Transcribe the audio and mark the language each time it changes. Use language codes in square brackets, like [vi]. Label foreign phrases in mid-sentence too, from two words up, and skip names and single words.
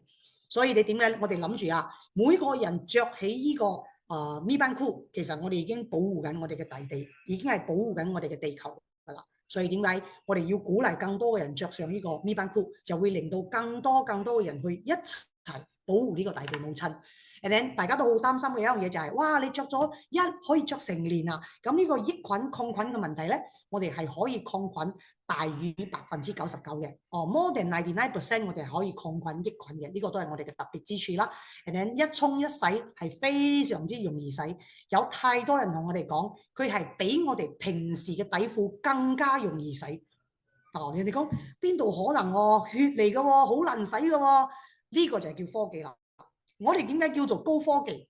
[yue] 所以你點解我哋諗住啊？每個人着起呢個咪班褲，其實我哋已經保護緊我哋嘅大地，已經係保護緊我哋嘅地球噶啦。所以點解我哋要鼓勵更多嘅人着上呢個咪班褲，就會令到更多嘅人去一齊保護呢個大地母親。 [en] And then [yue] 大家都好擔心嘅一樣嘢就係，哇！你着咗可以着成年啊！咁呢個抑菌抗菌嘅問題咧，我哋係可以抗菌大於99% 嘅。 [en] more than [yue] 99% 我哋係可以抗菌抑菌嘅，呢個都係我哋嘅特別之處啦。 [en] And then [yue] 一沖一洗係非常之容易洗，有太多人同我哋講，佢係比我哋平時嘅底褲更加容易洗。人哋講邊度可能喎？血嚟嘅喎，好難洗嘅喎。呢個就係叫科技啦。我哋點解叫做高科技？